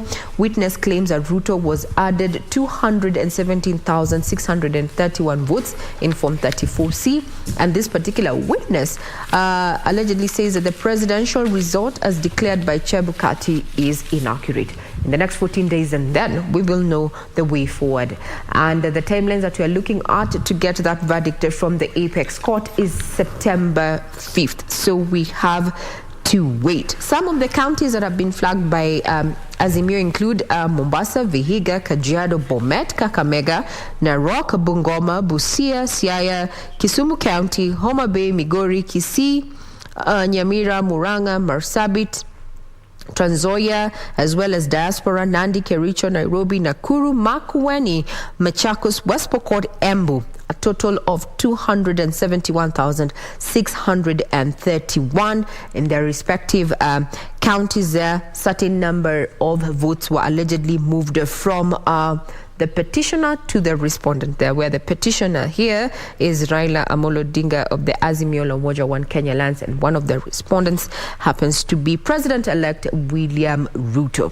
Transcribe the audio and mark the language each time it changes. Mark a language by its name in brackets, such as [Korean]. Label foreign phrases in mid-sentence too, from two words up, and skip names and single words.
[English] Witness claims that Ruto was added 217,631 votes in form 34C, and this particular witness allegedly says that the presidential result as declared by Chebukati is inaccurate. In the next 14 days, and then we will know the way forward. And the timelines that we are looking at to get that verdict from the Apex Court is September 5th. So we have to wait. Some of the counties that have been flagged by Azimio include Mombasa, Vihiga, Kajiado, Bomet, Kakamega, Narok, Bungoma, Busia, Siaya, Kisumu County, Homa Bay, Migori, Kisii, Nyamira, Muranga, Marsabit, Trans Nzoia, as well as Diaspora, Nandi, Kericho, Nairobi, Nakuru, Makueni, Machakos, West Pokot, Embu. A total of 271,631 in their respective counties there. Certain number of votes were allegedly moved from the petitioner to the respondent there, where the petitioner here is Raila Amolo Odinga of the Azimio la Umoja One Kenya Alliance, and one of the respondents happens to be President-elect William Ruto.